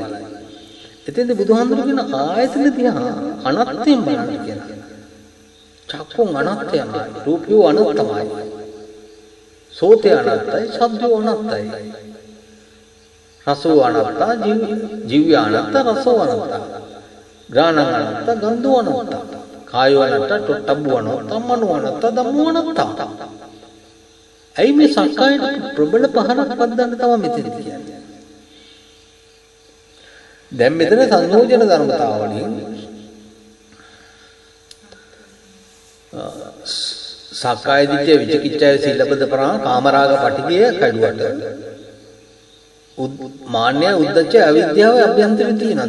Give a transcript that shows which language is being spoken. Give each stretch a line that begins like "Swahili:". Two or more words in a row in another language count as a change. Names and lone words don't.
Sinhala: එතෙන්ද බුදුහාමුදුරු කියන ආයතන දිහා අනත්යෙන් බලන්න කියලා. චක්කුං අනත්යමයි, රූපය අනත්තමයි. සෝතය අනත්තයි, ශබ්දය අනත්තයි.
Pali: රසෝ අනත්තා, ජීවය අනත්තා, රසෝ අනත්තා. ග්‍රාණං අනත්තා, ගන්ධෝ අනත්තා. කායෝ අනත්තා, තොට්ටබ්බ අනත්තා, මනෝ අනත්තා, ධම්මෝ අනත්තා.
Sinhala: ඇයි මේ සක්කායට ප්‍රබල පහරක් පද්දන්න තමයි මෙතන කියන්නේ. දැන් මෙතන සංයෝජන ධර්මතාවලින් සක්කාය දිට්ඨිය විචිකිච්ඡාය සීලබ්බත පරා කාමරාග පටිඝය කැඩුවට මාන්නය උද්දච්චය අවිද්‍යාව අභ්‍යන්තරේ තියෙනවා.